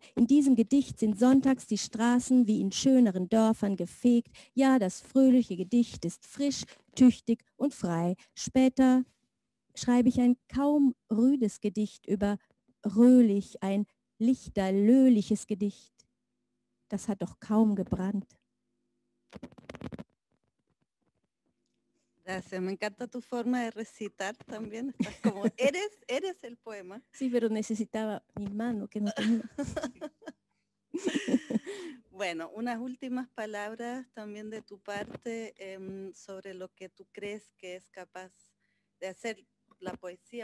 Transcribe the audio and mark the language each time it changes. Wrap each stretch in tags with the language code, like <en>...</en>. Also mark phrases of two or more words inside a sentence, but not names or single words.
<de>In diesem Gedicht sind sonntags die Straßen wie in schöneren Dörfern gefegt. Ja, das fröhliche Gedicht ist frisch, tüchtig und frei. Später schreibe ich ein kaum rüdes Gedicht über röhlich, ein lichterlöhliches Gedicht. Das hat doch kaum gebrannt.</de> <es>Gracias, me encanta tu forma de recitar también. Estás como, eres el poema. Sí, pero necesitaba mi mano que no tenía. Bueno, unas últimas palabras también de tu parte sobre lo que tú crees que es capaz de hacer la poesía.</es>